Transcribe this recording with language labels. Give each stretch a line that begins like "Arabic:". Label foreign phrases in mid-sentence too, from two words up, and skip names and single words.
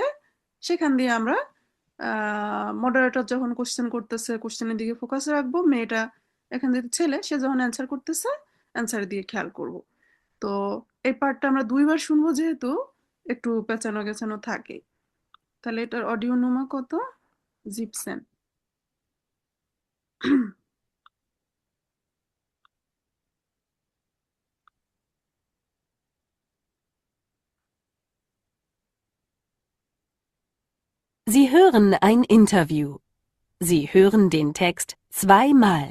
Bangla: সেখান দিয়ে আমরা মডারেটর যখন কোয়েশ্চেন করতেছে, কোয়েশ্চেনের দিকে ফোকাস রাখবো। মেয়েটা এখান থেকে ছেলে, সে যখন অ্যান্সার করতেছে, অ্যান্সারের দিকে খেয়াল করব। তো এই পার্টটা আমরা ২ বার শুনবো যেহেতু একটু পেঁচানো-গেঁচানো থাকে। তাহলে এটার অডিও নোমা কত? জিপসেন।
German: Sie hören ein Interview. Sie hören den Text zweimal.